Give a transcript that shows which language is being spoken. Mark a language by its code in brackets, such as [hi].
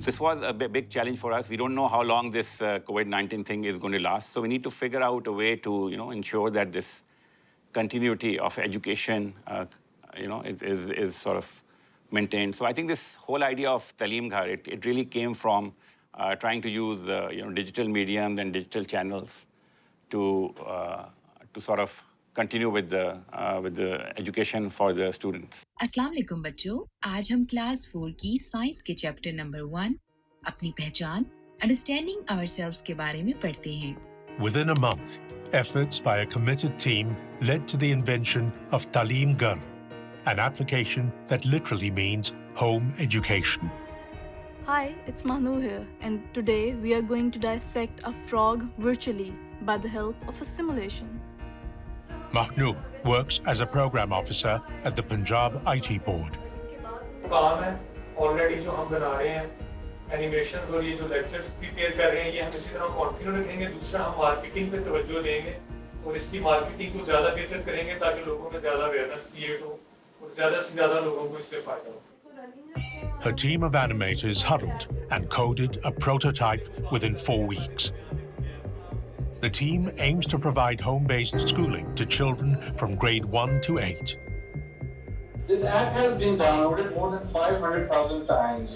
[en] This was a big challenge for us. We don't know how long this COVID-19 thing is going to last, so we need to figure out a way to ensure that this continuity of education is sort of maintained. So I think this whole idea of Talim Ghar, it really came from trying to use digital mediums and digital channels to sort of continue with the education for the students. [hi] अस्सलाम वालेकुम बच्चों, आज हम class 4 की science के chapter number 1 अपनी पहचान [en] understanding ourselves [hi] के बारे में पढ़ते हैं. [en] Within a month, efforts by a committed team led to the invention of Talim Ghar, an application that literally means home education. Hi, it's Manu here, and today we are going to dissect a frog virtually by the help of a simulation. Mahnoor works as a program officer at the Punjab IT board. [hi] काम है already जो हम बना रहे हैं animations और ये जो लेक्चर्स प्रिपेयर कर रहे हैं ये हम इसी तरह कंटिन्यू रखेंगे. दूसरा हम मार्केटिंग पे तवज्जो देंगे और इसकी मार्केटिंग को ज़्यादा बेहतर करेंगे ताकि लोगों में ज़्यादा अवेयरनेस क्रिएट हो और ज़्यादा से ज़्यादा लोगों को इससे फायदा हो. [en] Her team of animators huddled and coded a prototype within 4 weeks. The team aims to provide home-based schooling to children from grade 1 to 8. This app has been downloaded more than 500,000 times.